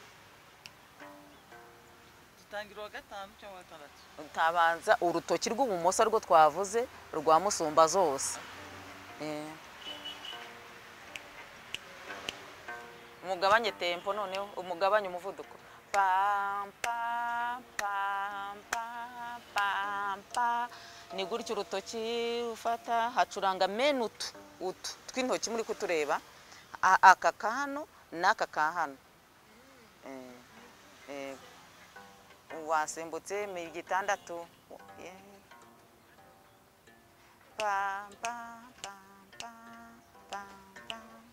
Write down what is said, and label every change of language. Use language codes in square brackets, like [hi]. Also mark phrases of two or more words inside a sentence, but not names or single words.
[rw] Dutangira wa 5 cyangwa wa 6. Utabanza urutoki rw'ubumoso rwo twavuze rwa musumba zose. Umugabanye tempo noneho, umugabanye umuvuduko. Pam pam pam pam pam pam. Ni gutyo urutoki ufata hacuranga menutu tw'intoki muri kutureba. Aka kahano n'aka kahano. Wasimbutse 6. Pam pam pam pam pam pam